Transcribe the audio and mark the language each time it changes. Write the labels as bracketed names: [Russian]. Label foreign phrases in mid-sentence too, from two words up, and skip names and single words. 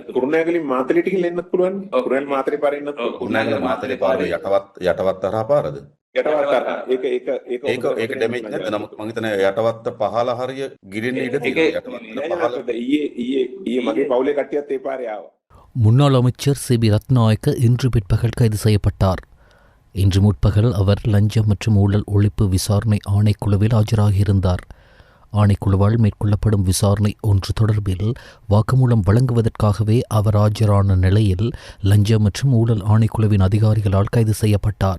[Sinhala] කුරුණෑගලින් මාතලේට ගිහින් එන්නත් පුළුවන්. කුරුණෑගල මාතලේ පාරේ එන්නත් කුරුණෑගල මාතලේ පාරේ යටවත් හරහා පාරද? ඒක ඩැමේජ් නැද්ද? නමුත් මම හිතන්නේ යටවත්ත පහළ හරිය ගිරෙන්න ඉඩ තියෙනවා. ඊයේ මගේ පවුලේ කට්ටියත් ඒ පාරේ ආවා. [Tamil] முன்னாள் அமைச்சர் சிபி ரத்நாயக்க இன்று பிற்பகல் கைது செய்யப்பட்டார். இன்று முற்பகல் அவர் லஞ்சம் மற்றும் ஊழல் ஒழிப்பு விசாரணை ஆணைக்குழுவில் ஆஜராகியிருந்தார். ஆணைக்குழுவால் மேற்கொள்ளப்படும் விசாரணை ஒன்று தொடர்பில் வாக்குமூலம் வழங்குவதற்காகவே அவர் ஆஜரான நிலையில் லஞ்சம் மற்றும் ஊழல் ஆணைக்குழுவின் அதிகாரிகளால் கைது செய்யப்பட்டார்.